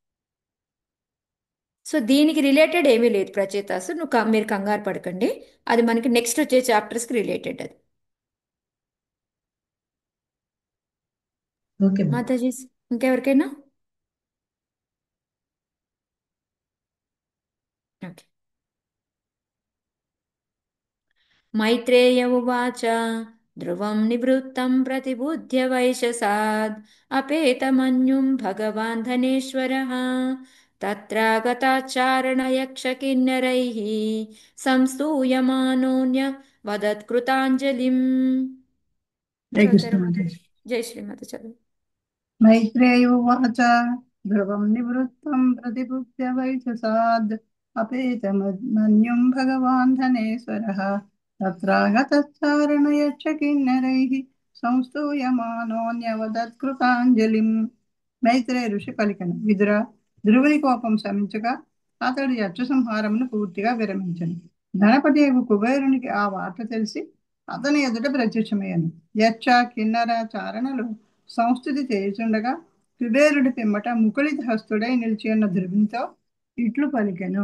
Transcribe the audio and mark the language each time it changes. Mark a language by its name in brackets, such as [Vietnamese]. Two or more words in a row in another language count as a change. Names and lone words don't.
[Telugu] సో దీనికి రిలేటెడ్ ఏమీ లేదు ప్రచేతాసు, మీరు కంగారు పడకండి. అది మనకి నెక్స్ట్ వచ్చే చాప్టర్స్కి రిలేటెడ్ అది. ఓకే మాతాజీ. మాతాజీ, ఇంకెవరికైనా? ఓకే. [Sanskrit] मैत्रेय उवाच ध्रुवं निवृत्तं प्रतिबुध्य वैशसाद् अपेतमन्युं भगवान् धनेश्वरः तत्रागताच्चारणयक्षकिन्नरैः संस्तूयमानोऽन्यवदत्कृताञ्जलिम्. [Telugu] జై కృష్ణ చదువుతారా మాతాజీ? మాతాజీ. జై శ్రీమాత చదువు. [Sanskrit] मैत्रेयोवाच ध्रुवं निवृत्तं प्रतिपुप्य वैशसाद् अपेतमन्युं भगवान् धनेश्वरः तत्रागतश्चारणयक्षकिन्नरैः संस्तूयमानोऽन्यवदत्कृताञ्जलिम्. [Telugu] మైత్రేయ ఋషి పలికెను, విదురా, ధ్రువుని కోపం శమించగా అతడు యక్ష సంహారమును పూర్తిగా విరమించను. ధనపదేవు కుబేరునికి ఆ వార్త తెలిసి అతని ఎదుట ప్రత్యక్షమయ్యాను. యక్ష కిన్నర చారణలు సంస్థుతి చేయుచుండగా కుబేరుడి పిమ్మట ముకుళిత హస్తుడై నిలిచి ఉన్న ధ్రువునితో ఇట్లు పలికెను.